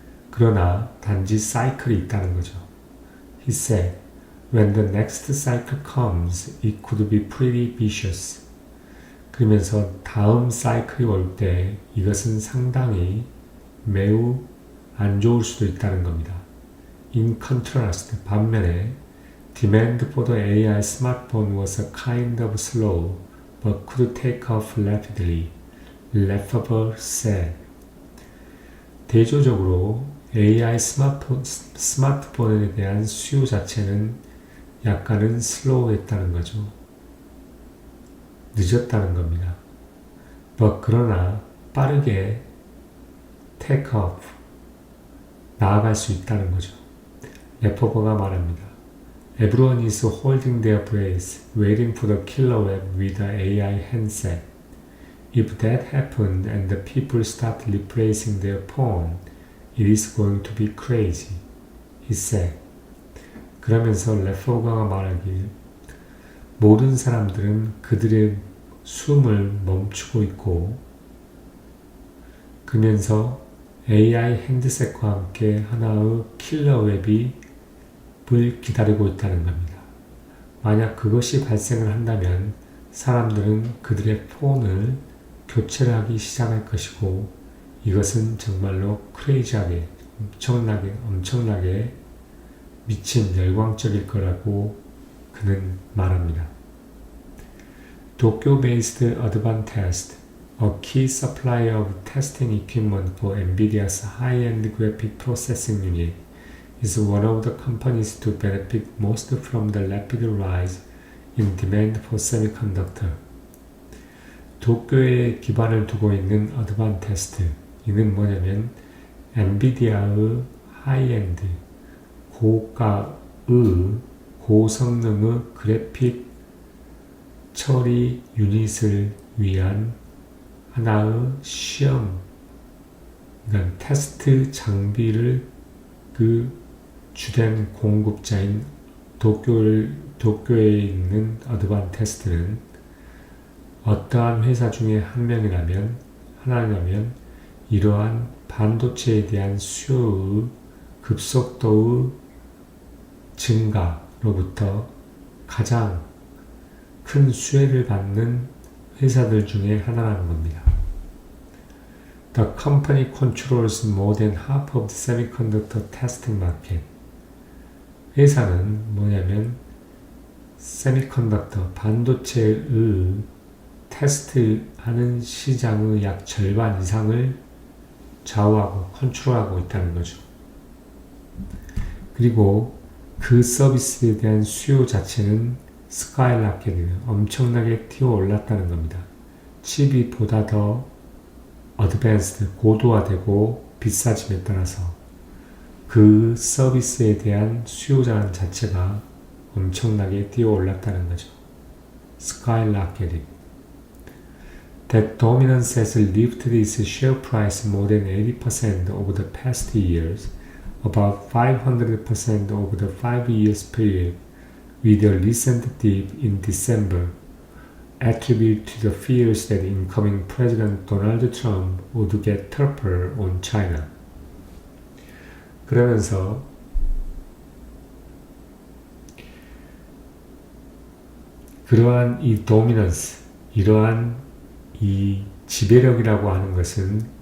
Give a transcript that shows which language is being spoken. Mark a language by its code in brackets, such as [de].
[ko] 그러나 단지 사이클이 있다는 거죠. [en] He said, when the next cycle comes, it could be pretty vicious. [ko] 그러면서 다음 사이클이 올 때 이것은 상당히 매우 안 좋을 수도 있다는 겁니다. [en] In contrast, [ko] 반면에 [en] demand for the AI smartphone was a kind of slow, but could take off rapidly, Lefferer said. [ko] 대조적으로 AI 스마트폰에 대한 수요 자체는 약간은 슬로우했다는 거죠. 늦었다는 겁니다. 그러나 빠르게 take off, 나아갈 수 있다는 거죠. 레퍼버가 말합니다. [en] Everyone is holding their breath, waiting for the killer web with the AI handset. If that happened and the people start replacing their phone, it is going to be crazy, he said. [ko] 그러면서 레퍼버가 말하길 모든 사람들은 그들의 숨을 멈추고 있고 그러면서 AI 핸드셋과 함께 하나의 킬러 웹이 기다리고 있다는 겁니다. 만약 그것이 발생을 한다면 사람들은 그들의 폰을 교체를 하기 시작할 것이고 이것은 정말로 크레이지하게 엄청나게 미친 열광적일 거라고 그는 말합니다. [en] Tokyo-based Advantest, a key supplier of testing equipment for NVIDIA's high-end graphic processing unit, is one of the companies to benefit most from the rapid rise in demand for semiconductor. [ko] 도쿄에 기반을 두고 있는 어드반테스트, 이는 뭐냐면 엔비디아의 하이엔드, 고가의 고성능의 그래픽 처리 유닛을 위한 하나의 시험, 그러니까 테스트 장비를 주된 공급자인 도쿄에 있는 어드반테스트는 어떠한 회사 중에 하나냐면 이러한 반도체에 대한 수요의 급속도의 증가로부터 가장 큰 수혜를 받는 회사들 중에 하나라는 겁니다. [en] The company controls more than half of the semiconductor testing market. [ko] 회사는 뭐냐면 세미컨덕터, 반도체의 테스트하는 시장의 약 절반 이상을 좌우하고 컨트롤하고 있다는 거죠. 그리고 그 서비스에 대한 수요 자체는 스카이라켓이 엄청나게 튀어 올랐다는 겁니다. 칩이 보다 더 어드밴스드, 고도화되고 비싸짐에 따라서 그 서비스에 대한 수요자는 자체가 엄청나게 뛰어 올랐다는 거죠. [en] Skyrocketed. That dominance has lifted its share price more than 80% over the past years, about 500% over the 5 years period, with a recent dip in December, attributed to the fears that incoming President Donald Trump would get tougher on China. [ko] 그러면서 그러한 이 도미넌스, 이러한 이 지배력이라고 하는 것은